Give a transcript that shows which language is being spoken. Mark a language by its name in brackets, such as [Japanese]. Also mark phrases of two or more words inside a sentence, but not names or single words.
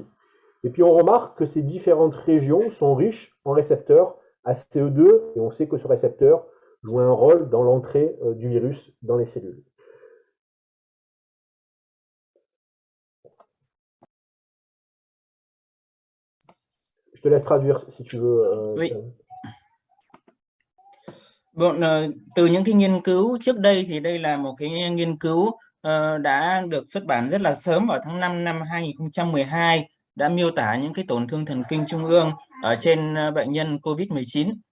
[French] Et puis on remarque que ces différentes régions sont riches en récepteurs ACE2, et on sait que ce récepteur joue un rôle dans l'entrée du virus dans les cellules. Je te laisse traduire si tu veux. Oui. [Vietnamese] Từ những cái nghiên cứu trước đây thì đây là một cái nghiên cứu đã được xuất bản rất là sớm vào tháng 5 năm 2012 đã miêu tả những cái tổn thương thần kinh trung ương ở trên bệnh nhân COVID-19.